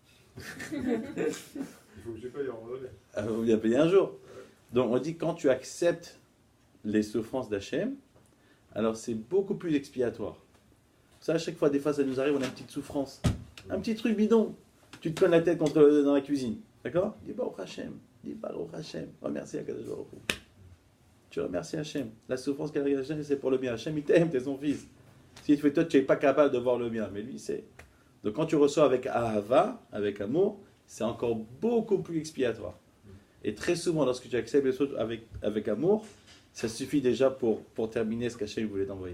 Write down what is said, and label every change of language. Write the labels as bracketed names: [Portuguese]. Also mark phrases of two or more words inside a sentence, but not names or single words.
[French] Il faut que je paye en randonnée. Vous bien payé un jour. Donc on dit quand tu acceptes les souffrances d'Hachem, alors c'est beaucoup plus expiatoire. Ça, à chaque fois, des fois, ça nous arrive, on a une petite souffrance. Un petit truc bidon. Tu te coins la tête dans la cuisine. D'accord? Dis [Hebrew] ברוך השם. [French] Dis [Hebrew] ברוך השם. [French] Remercie [Hebrew] הקדוש ברוך הוא. [French] Tu remercies Hashem. La souffrance qu'elle a Hashem, c'est pour le bien. Hashem, il t'aime, t'es son fils. Si tu fais toi, tu n'es pas capable de voir le bien. Mais lui, c'est. Donc quand tu reçois avec ahava, avec amour, c'est encore beaucoup plus expiatoire. Et très souvent, lorsque tu acceptes les choses avec amour, ça suffit déjà pour terminer ce qu'Hachem voulait t'envoyer.